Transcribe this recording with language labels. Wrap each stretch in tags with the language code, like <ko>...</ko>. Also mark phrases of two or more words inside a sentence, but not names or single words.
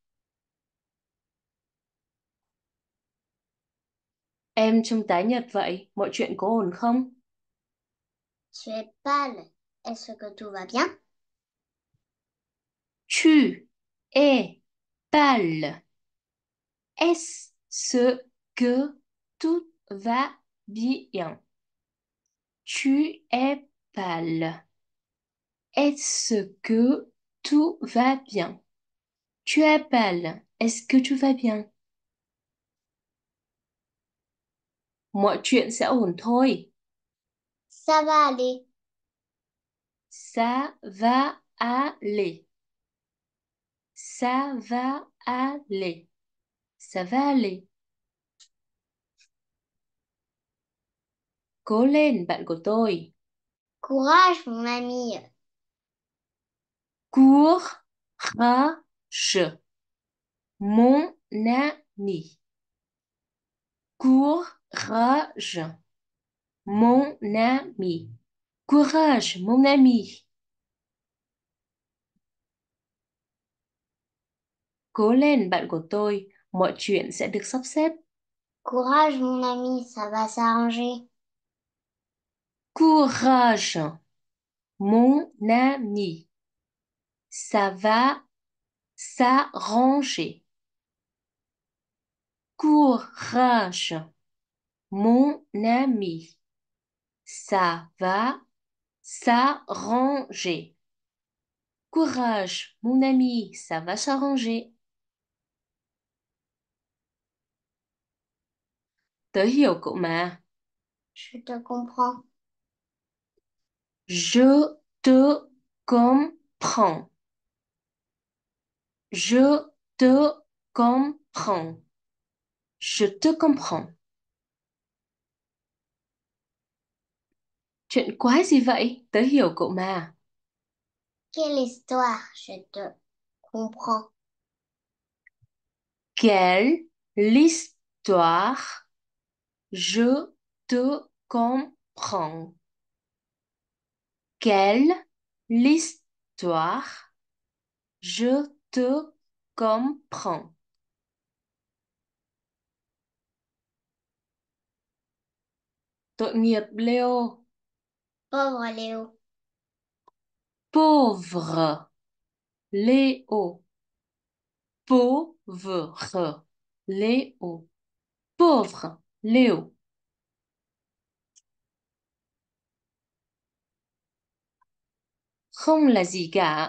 <vi>Em trông tái nhợt vậy, mọi chuyện có ổn không?</vi> <fr>Tu es pâle. Est-ce que tout va bien? Tu es pâle. Est-ce que tout va bien? Tu es pâle. Est-ce que tout va bien? Tu es pâle. Est-ce que tout va bien?</fr> <vi>Mọi chuyện sẽ ổn thôi.</vi> <fr>Ça va aller. Ça va aller. Ça va aller. Ça va aller.</fr> <vi>Cố lên, bạn của tôi.</vi> <fr>Courage, mon ami. Courage, mon ami. Courage, mon ami. Courage, mon ami.</fr> <vi>Cố lên, bạn của tôi. Mọi chuyện sẽ được sắp xếp.</vi> <fr>Courage, mon ami, ça va s'arranger. Courage, mon ami. Ça va s'arranger. Courage, mon ami. Ça va s'arranger. Courage, mon ami, ça va s'arranger.</fr> <vi>Tớ hiểu cậu mà.</vi> <fr>Je te comprends. Je te comprends. Je te comprends. Je te comprends.</fr> <vi>Chuyện quái gì vậy? Tớ hiểu cậu mà.</vi> <fr>Quelle histoire? Je te comprends. Quelle l'histoire? Je te comprends. Quelle l'histoire? Je te comprends.</fr> <vi>Tội nghiệp Leo.</vi> <fr>Pauvre Léo. Pauvre Léo. Pauvre Léo. Pauvre Léo.</fr> <vi>Không là gì cả.</vi>